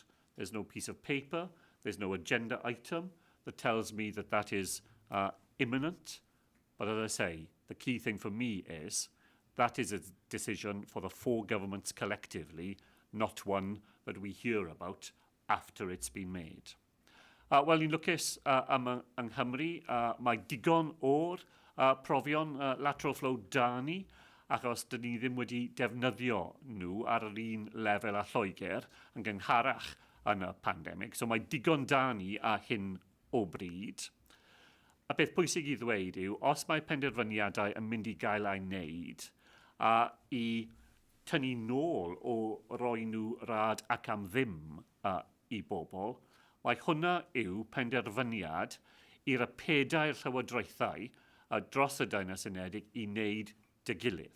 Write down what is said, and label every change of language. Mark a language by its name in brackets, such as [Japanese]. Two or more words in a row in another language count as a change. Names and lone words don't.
[English] There's no piece of paper, there's no agenda item that tells me that that is imminent. But as I say, the key thing for me is that is a decision for the four governments collectively, not one that we hear about after it's been made. [Welsh] Wel, ni'n lwcus yng Nghymru, mae digon o'r profion [English] lateral flow [Welsh] da ni, achos dyn ni ddim wedi defnyddio nhw ar yr un lefel a Lloegr yn gyngharach yn y pandemig. So mae digon da ni a hyn o bryd. A beth pwysig i ddweud yw, os mae penderfyniadau yn mynd i gael ei wneud i tynnu nôl o roi nhw rad ac am ddim i bobl, mae hwnna yw penderfyniad i'r pedau'r llywodraethau dros y Deyrnas Unedig i wneud dy gilydd.